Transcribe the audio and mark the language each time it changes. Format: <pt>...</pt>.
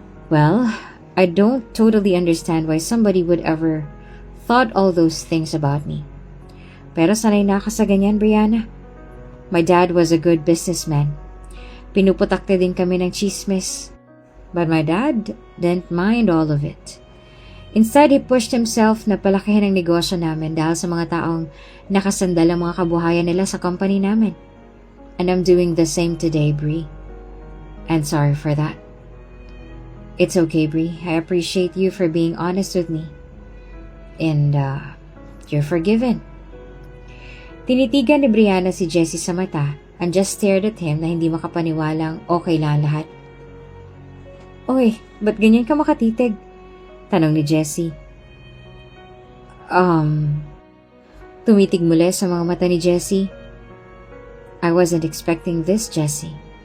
<en>Well, I don't totally understand why somebody would ever thought all those things about me.</en> <tl>Pero sanay na ako sa ganyan, Brianna.</tl> <en>My dad was a good businessman.</en> <tl>Pinuputakte din kami ng chismis.</tl> <en>But my dad didn't mind all of it. Instead, he pushed himself</en> <tl>na palakihin ang negosyo namin dahil sa mga taong nakasandal ang mga kabuhayan nila sa company namin.</tl> <en>And I'm doing the same today, Bri. And sorry for that. It's okay, Bri. I appreciate you for being honest with me. And, you're forgiven.</en> <tl>Tinitigan ni Brianna si Jessie sa mata</tl> <en>and just stared at him</en> <tl>na hindi makapaniwalang okay lang lahat. Oy, ba't ganyan ka makatitig? Tanong ni Jessie. Tumitig muli sa mga mata ni Jessie.</tl> <en>I wasn't expecting this, Jessie.</en>